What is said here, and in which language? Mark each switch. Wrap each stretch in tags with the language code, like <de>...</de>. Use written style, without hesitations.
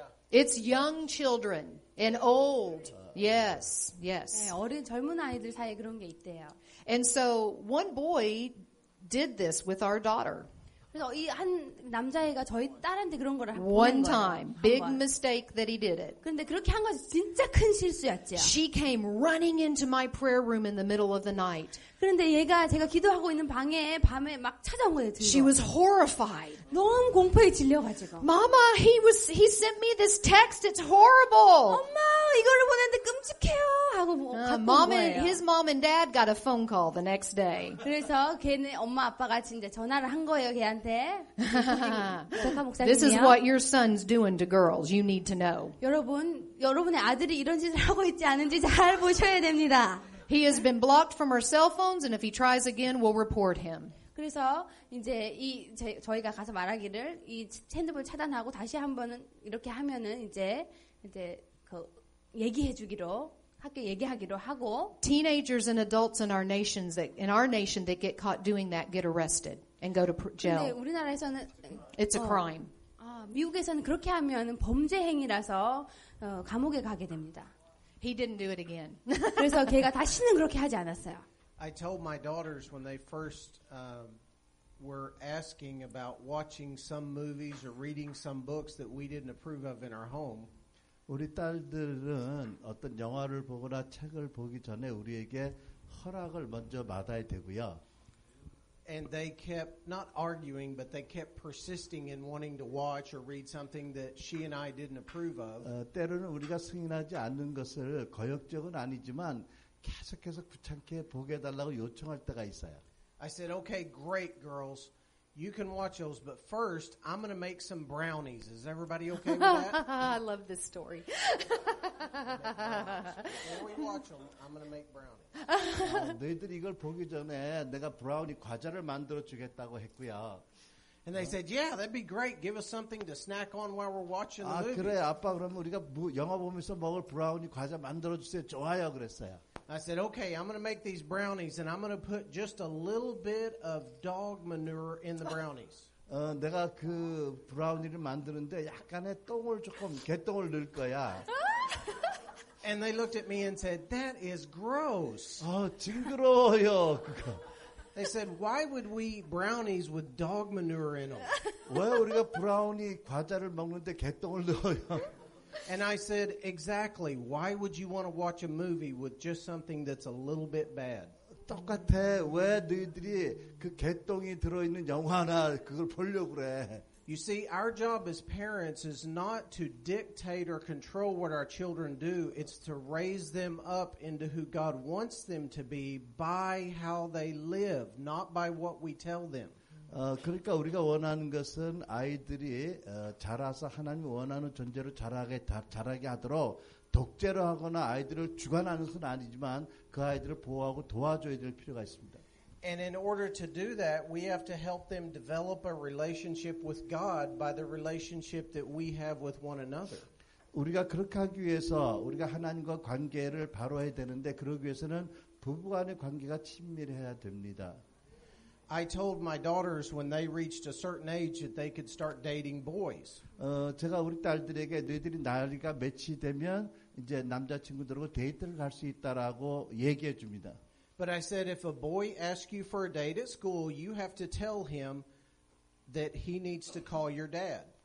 <en>It's young children and old. Yes.</en> <ko>네, 어린 젊은 아이들 사이에 그런 게 있대요.</ko> <en>And so one boy did this with our daughter.</en> <ko>그래서 이 한 남자애가 저희 딸한테 그런 거를</ko> <en>One</en> <ko>보낸 거예요.</ko> <en>time. Big mistake that he did it.</en> <ko>그런데 그렇게 한 것이 진짜 큰 실수였죠.</ko> <en>She came running into my prayer room in the middle of the night.</en> <ko>그런데 얘가 제가 기도하고 있는 방에 밤에 막 찾아온 거예요.</ko> <en>She was horrified.</en> <ko>너무 공포에 질려가지고.</ko> <en>Mama, he sent me this text. It's horrible.</en> <ko>엄마 이거를 보냈는데 끔찍해요 하고 갖고 온</ko> <en>Mom</en> <ko>거예요.</ko> <en>and his mom and dad got a phone call the next day.</en> <ko>그래서 걔네 엄마 아빠가 진짜 전화를 한 거예요 걔한테. 백화</ko> <en>This is</en> <ko>목사님이요.</ko> <en>what your son's doing to girls. You need to know.</en> <ko>여러분의 아들이 이런 짓을 하고 있지 않은지 잘 보셔야 됩니다.</ko> <en>He has been blocked from our cell phones, and if he tries again, we'll report him.</en> <ko>그래서 이제 저희가 가서 말하기를 이 핸드폰 차단하고 다시 한번은 이렇게 하면은 이제 그 얘기해주기로 학교 얘기하기로 하고.</ko> <en>Teenagers and adults in our nation that get caught doing that get arrested and go to</en> <ko>근데</ko> <en>jail.</en> <ko>우리나라에서는</ko> <en>It's a crime.</en> <ko>미국에서는 그렇게 하면은 범죄 행위라서 감옥에 가게 됩니다.</ko> <en>He didn't do it again.</en> <ko>그래서 걔가 다시는 그렇게 하지 않았어요.</ko> <en>I told my daughters when they first were asking about watching some movies or reading some books that we didn't approve of in our home,</en> <ko>우리 딸들은 어떤 영화를 보거나 책을 보기 전에 우리에게 허락을 먼저 받아야 되고요.</ko> <en>And they kept not arguing, but they kept persisting in wanting to watch or read something that she and I didn't approve of.</en> <ko>때로는 우리가 승인하지 않는 것을 거역적은 아니지만 계속해서 귀찮게 보게 해달라고 요청할 때가 있어요.</ko> <en>I said, okay, great, girls. You can watch those, but first, I'm going to make some brownies. Is everybody okay with that? I love this story. Before we watch them, I'm going to make brownies.</en> <ko>너희들이 이걸 보기 전에 내가 브라우니 과자를 만들어 주겠다고 했고요.</ko> <en>And they said, yeah, that'd be great. Give us something to snack on while we're watching the 아 movie.</en> <ko>그래 아빠 그러면 우리가 영화 보면서 먹을 브라우니 과자 만들어 주세요. 좋아요 그랬어요.</ko> <en>I said, okay, I'm going to make these brownies, and I'm going to put just a little bit of dog manure in the brownies.</en> <ko>내가 그 브라우니를 만드는데 약간의 똥을 조금 개똥을 넣을 거야.</ko> <en>And they looked at me and said, that is gross.</en> <ko>징그러워요 그거.</ko> <en>They said, why would we eat brownies with dog manure in them?</en> <ko>왜 우리가 브라우니 과자를 먹는데 개똥을 넣어요?</ko> <en>And I said, exactly. Why would you want to watch a movie with just something that's a little bit bad?</en> <ko>똑같아. 왜 너희들이 그 개똥이 들어있는 영화나 그걸 보려고 그래?</ko> <en>You see, our job as parents is not to dictate or control what our children do. It's to raise them up into who God wants them to be by how they live, not by what we tell them.</en> <ko>그러니까 우리가 원하는 것은 아이들이 자라서 하나님이 원하는 존재로 자라게 하도록 독재로 하거나 아이들을 주관하는 것은 아니지만 그 아이들을 보호하고 도와줘야 될 필요가 있습니다.</ko> <en>And in order to do that, we have to help them develop a relationship with God by the relationship that we have with one another.</en> <ko>우리가 그렇게 하기 위해서 우리가 하나님과 관계를 바로 해야 되는데 그러기 위해서는 부부간의 관계가 친밀해야 됩니다.</ko> <en>I told my daughters when they reached a certain age that they could start dating boys.</en> <ko>제가 우리 딸들에게 너희들이 나이가 몇이 되면 이제 남자친구들하고 데이트를 갈 수 있다라고 얘기해 줍니다.</ko> <en>But I said, if a boy asks you for a date at school, you have to tell him that he needs to call your dad.</en>